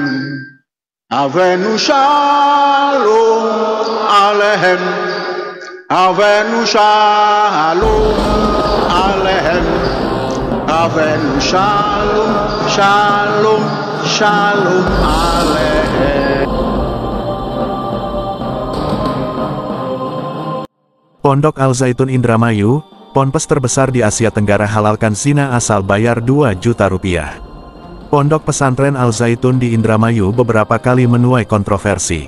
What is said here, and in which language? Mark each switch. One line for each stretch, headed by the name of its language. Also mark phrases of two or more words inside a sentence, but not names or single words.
Hebrew: הבאנו שלום עליכם. הבאנו שלום עליכם. הבאנו שלום שלום שלום עליכם.
Indonesian: Pondok Al-Zaitun Indramayu, ponpes terbesar di Asia Tenggara halalkan zina asal bayar 2 juta rupiah. Pondok pesantren Al-Zaitun di Indramayu beberapa kali menuai kontroversi.